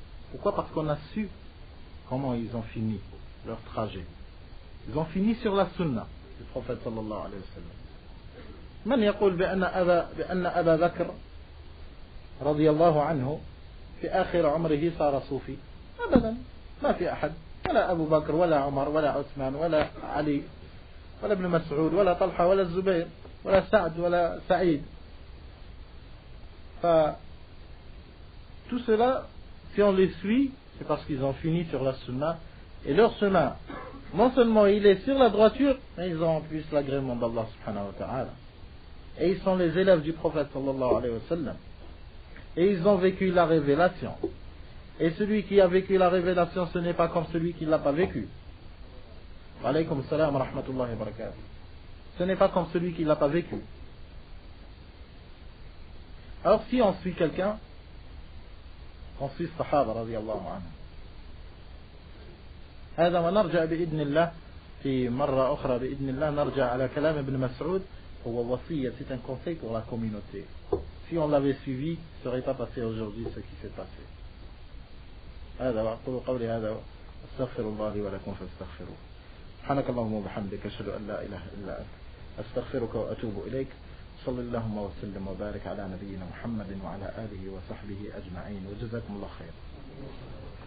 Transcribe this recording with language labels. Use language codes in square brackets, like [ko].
[fr] Pourquoi? Parce qu'on a su comment ils ont fini leur trajet. Ils ont fini sur la sunna du prophète sallallahu alayhi wa sallam. [ar] من يقول بأن أبا بكر رضي الله عنه في آخر عمره صار صوفي؟ أبدا، ما في أحد، ولا أبو بكر ولا عمر ولا عثمان ولا علي ولا ابن مسعود ولا طلحة ولا الزبير ولا سعد ولا سعيد. [fr] Tout cela, si on les suit, c'est parce qu'ils ont fini sur la sunna. Et leur sunna, non seulement il est sur la droiture, mais ils ont en plus l'agrément d'Allah subhanahu wa ta'ala. Et ils sont les élèves du prophète sallallahu alayhi wa sallam. Et ils ont vécu la révélation. Et celui qui a vécu la révélation, ce n'est pas comme celui qui ne l'a pas vécu. [ar] Wa alaykum salam wa rahmatullahi wa barakatuh. [fr] Ce n'est pas comme celui qui ne l'a pas vécu. Alors si on suit quelqu'un, on suit [ar] الصحابة رضي الله عنهم. هذا ونرجع بإذن الله في مرة أخرى بإذن الله نرجع على كلام ابن مسعود. هو وصية, [fr] c'est un conseil pour la communauté. Si on l'avait suivi, ce ne serait pas passé aujourd'hui ce qui s'est passé. [ar] هذا وأقول قولي هذا أستغفر الله لي ولكم فاستغفروه. سبحانك اللهم وبحمدك أشهد أن لا إله إلا أنت أستغفرك وأتوب إليك. صلى اللهم وسلم وبارك على نبينا محمد وعلى آله وصحبه أجمعين وجزاكم الله خير.